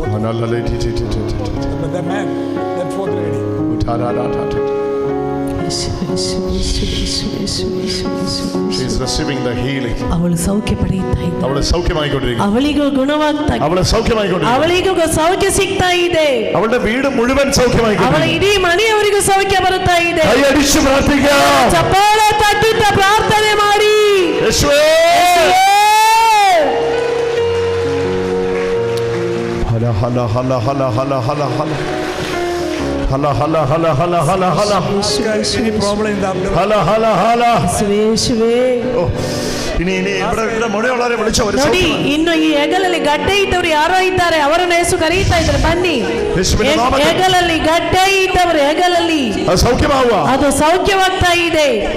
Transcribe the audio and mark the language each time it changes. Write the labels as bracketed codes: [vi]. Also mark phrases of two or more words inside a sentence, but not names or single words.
[en] The man. That fourth lady. She is receiving the healing. [kn] ಅವಳು ಸೌಖ್ಯ ಪಡೆಯುತ್ತಾ ಇದೆ. [ml] ಅವಳು സൗഖ്യമായിക്കൊണ്ടിരിക്കുന്നു. [kn] ಅವಳಿಗೂ ಗುಣವಾಗ್ತಾ ಇದೆ. [ml] ಅವಳು സൗഖ്യമായിക്കൊണ്ടിരിക്കുന്നു. [kn] ಅವಳಿಗೂ ಸೌಖ್ಯ ಸಿಗ್ತಾ ಇದೆ. [ml] ಅವಳ വീട് മുഴുവൻ സൗഖ്യമായിക്കൊണ്ടിരിക്കുന്നു. [kn] ಅವಳ ಇಡೀ ಮನೆಯವರಿಗೂ ಸೌಖ್ಯ ಬರುತ್ತಾ ಇದೆ. [ml] കൈയടിച്ച് പ്രാർത്ഥിക്കുക. [kn] ಚಪ್ಪಾಳೆ ತಟ್ಟುತ್ತಾ ಪ್ರಾರ್ಥನೆ ಮಾಡಿ. [ml] യേശുവേ. ഹല ഹല ഹല ഹല ഹല ഹല ഹല ഹല ഹല ഹല ഹല ഹല ഹല. [en] Any problem in the abdomen? ഹല ഹല ഹല. [ml] ഇനി ഇവിടെ മുഴയുള്ളവരെ വിളിച്ചോ. [kn] ನೋಡಿ, ಇನ್ನು ಈ ಹೆಗಲಲ್ಲಿ ಗಡ್ಡೆ ಇದ್ದವರು ಯಾರೋ ಇದ್ದಾರೆ. ಅವರನ್ನು ಯೇಸು ಕರೀತಾ ಇದ್ದಾರೆ, ಬನ್ನಿ. ಹೆಗಲಲ್ಲಿ ಗಡ್ಡೆ ಇದ್ದವರು ಹೆಗಲಲ್ಲಿ [ml] സൗഖ്യമാവുക. [kn] ಅದು ಸೌಖ್ಯವಾಗ್ತಾ ಇದೆ.